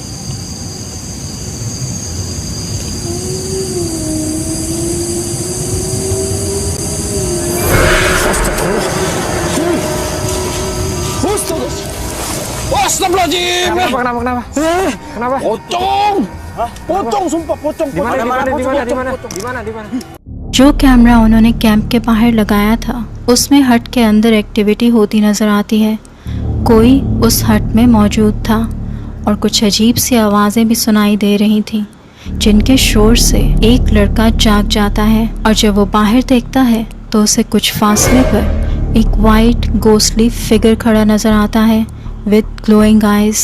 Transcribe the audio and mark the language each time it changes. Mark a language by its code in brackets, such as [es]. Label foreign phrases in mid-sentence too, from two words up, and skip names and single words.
[id] Astagfirullahaladzim. Kenapa? Kenapa? Pocong, sumpah pocong. Di mana? [hi] जो कैमरा उन्होंने कैंप के बाहर लगाया था उसमें हट के अंदर एक्टिविटी होती नज़र आती है। कोई उस हट में मौजूद था और कुछ अजीब सी आवाज़ें भी सुनाई दे रही थीं, जिनके शोर से एक लड़का जाग जाता है, और जब वो बाहर देखता है तो उसे कुछ फासले पर एक [en] white ghostly figure [hi] खड़ा नज़र आता है [en] with glowing eyes.